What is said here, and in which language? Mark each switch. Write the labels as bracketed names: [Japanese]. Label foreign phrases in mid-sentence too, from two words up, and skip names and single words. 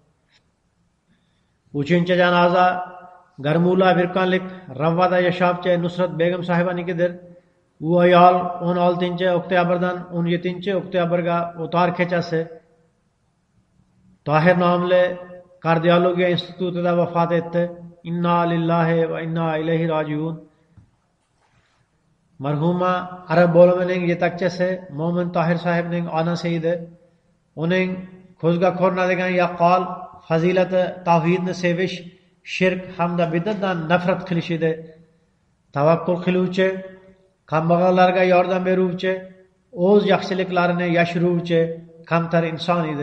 [Uzbek] 3-janoza Garmula Virkonlik Ravvada yashovchi Nusrat Begim sahibanikidir. U ayol 16-oktyabrdan 17-oktyabrga o'tar kechasi Tohir nomli kardiologiya institutida vafot etdi. [Arabic] إنا لله وإنا إليه راجعون. [Uzbek] Marhuma Arab bo'limining yetakchisi Mo'min Tohir sahibning onasi edi. Uning ko'zga ko'rinadigan yaqqol fazilati tavhidni sevish, shirk hamda bid'atdan nafrat qilish edi. Tavakkul qiluvchi, kambag'allarga yordam beruvchi, o'z yaxshiliklarini yashiruvchi, kamtar inson edi.